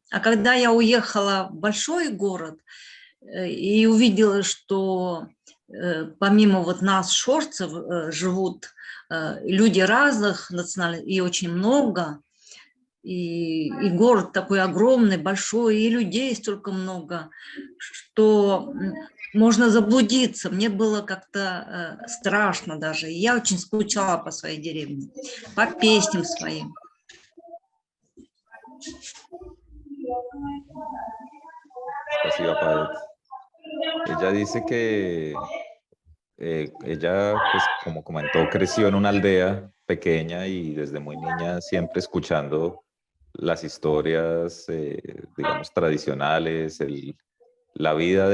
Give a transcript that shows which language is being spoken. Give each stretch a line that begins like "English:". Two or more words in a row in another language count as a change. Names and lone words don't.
Russian: А когда я уехала в большой город и увидела, что помимо вот нас, шорцев, живут люди разных национальностей, и очень много, и город такой огромный, большой, и людей столько много, что можно заблудиться. Мне было как-то страшно даже. И я очень скучала по своей деревне, по песням своим. Спасибо поэт.
Spanish: Ella dice que ella, pues como comentó, creció en una aldea pequeña y desde muy niña siempre escuchando las historias, digamos, tradicionales, la vida